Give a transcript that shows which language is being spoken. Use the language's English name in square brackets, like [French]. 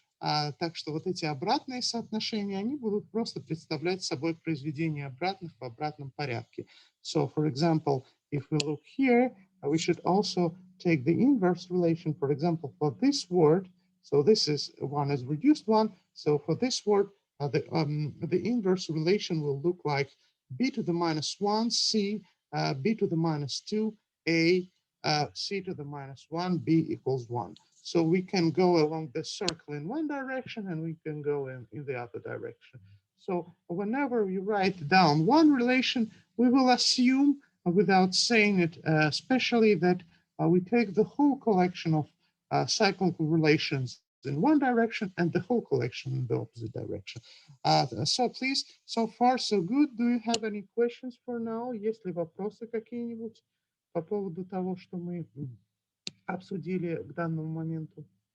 [Russian] Так что вот эти обратные соотношения, они будут просто представлять собой произведение обратных в обратном порядке. [English] So, for example, if we look here, we should also take the inverse relation, for example, for this word. So this is one is reduced one. So for this word, the inverse relation will look like b to the minus 1, c, b to the minus 2, a, c to the minus 1, b equals 1. So we can go along the circle in one direction and we can go in the other direction. So whenever we write down one relation, we will assume, without saying it especially, that we take the whole collection of cyclical relations in one direction and the whole collection in the opposite direction. So please, so far so good. Do you have any questions for now? [Russian] Есть ли вопросы какие-нибудь по поводу того, что мы обсудили к данному моменту?